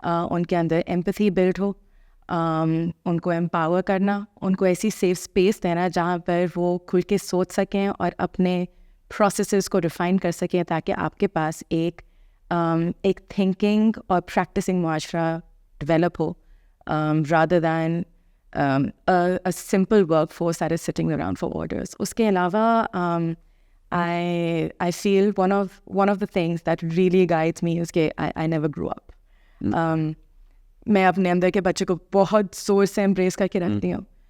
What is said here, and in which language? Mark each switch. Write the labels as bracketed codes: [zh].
[ur] ان کے اندر empathy blood ہو, ان کو empower کرنا, ان کو ایسی سیف اسپیس دینا جہاں پر وہ کھل کے سوچ سکیں اور اپنے پروسیسز کو ریفائن کر سکیں تاکہ آپ کے پاس ایک تھنکنگ اور پریکٹسنگ معاشرہ develop ہو, [en] Rather than a simple workforce that is sitting around for orders. [ur] اس کے علاوہ [en] I feel one of the things that really guides me is کہ I never grew up. [ur] میں اپنے اندر کے بچے کو بہت زور سے امبریس کر کے رکھتی ہوں.